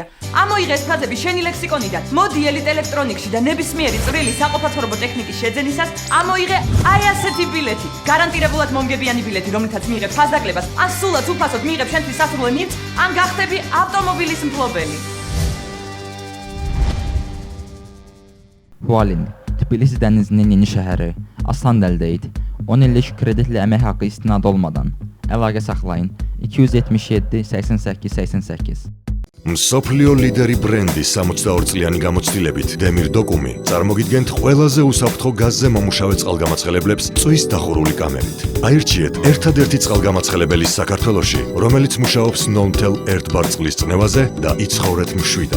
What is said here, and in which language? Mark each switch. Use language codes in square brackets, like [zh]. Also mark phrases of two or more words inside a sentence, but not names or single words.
[ka] ამოიღეს ფაზები შენი ლექსიკონიდან. მოდი Elite Electronics-ში და ნებისმიერი წვრილი საყოფაცხოვრებო ტექნიკის შეძენისას ამოიღე აი ასეთი ბილეთი. გარანტირებულად მომგებიანი ბილეთი, რომლითაც მიიღებ ფაზდაკლებას, ან სულაც უფასოდ მიიღებ შენთვის სასურველ ნივთს, ან გახდები ავტომობილის მფლობელი. [az] Hualing, Tbilisi dənizinin yeni şəhəri, asan əldə et. 10 illik kreditli əmək haqqı istinad olmadan. Əlaqə saxlayın 277 88 88. [ka] მსოფლიო ლიდერი ბრენდი 62 წლიანი გამოცდილებით Demir Dokum-ი წარმოგიდგენთ ყველაზე უსაფრთხო გაზზე მომუშავე წყალგამაცხელებლებს წვის დახურული კამერით. აირჩიეთ ერთადერთი წყალგამაცხელებელი საქართველოში, რომელიც მუშაობს 0.1 ბარ წყლის წნევაზე და იცხოვრეთ მშვიდად.